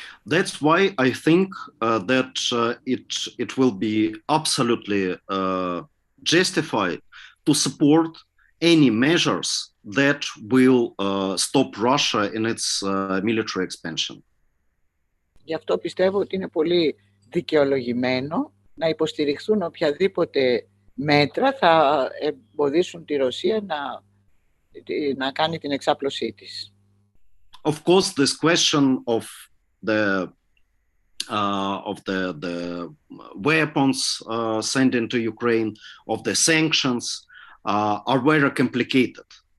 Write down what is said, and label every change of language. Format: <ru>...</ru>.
<en>That's why I think that it will be absolutely justified to support any measures that will stop Russia in its military expansion.</en> <el>Γι' αυτό πιστεύω ότι είναι πολύ δικαιολογημένο να υποστηριχθούν οποιαδήποτε μέτρα θα εμποδίσουν τη Ρωσία να κάνει την εξάπλωσή της.</el> <en>Of course, this question of the weapons sent into Ukraine, of the sanctions, are very complicated.</en>